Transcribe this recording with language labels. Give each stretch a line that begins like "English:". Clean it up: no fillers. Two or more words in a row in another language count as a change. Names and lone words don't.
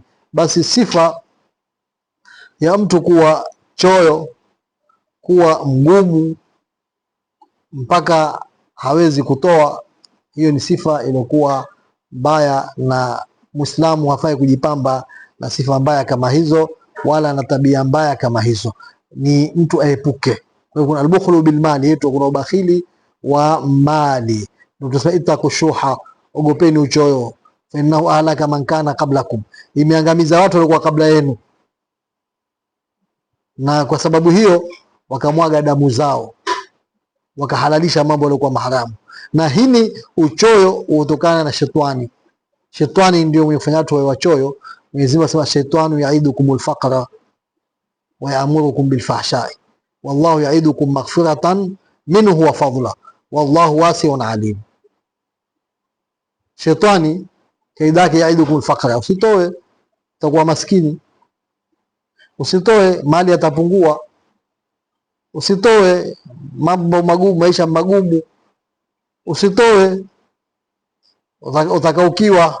Swahili: Basi sifa ya mtu kuwa choyo, kuwa mgumu mpaka hawezi kutoa, hiyo ni sifa iliyokuwa mbaya, na Muislamu hafai kujipamba na sifa mbaya kama hizo, wala na tabia mbaya kama hizo. Ni mtu aepuke. Kwa hiyo kuna
Arabic: البخل بالمال
Swahili: yetu, kuna ubakhili wa mali. Ndio tunasema itakushuha, ogopeni uchoyo.
Arabic: فإنه أهلك من كان قبلكم,
Swahili: imeangamiza watu walikuwa kabla yenu. na kwa sababu hiyo wakamwaga damu zao, wakahalalisha mambo yaliokuwa maharamu. Na hili uchoyo hutokana na shetani. Shetani ndio mwenye kufanya watu wawe wachoyo. Mwenyezi Mungu asema
Arabic: الشيطان يعدكم الفقر ويأمركم بالفحشاء والله يعدكم مغفرة منه وفضلا والله واسع عليم.
Swahili: Shetani kaida yake
Arabic: يعدكم الفقر,
Swahili: usitoe utakuwa maskini, usitoe mali yatapungua, usitoe mambo magumu, maisha magumu, usitoe utakaukiwa.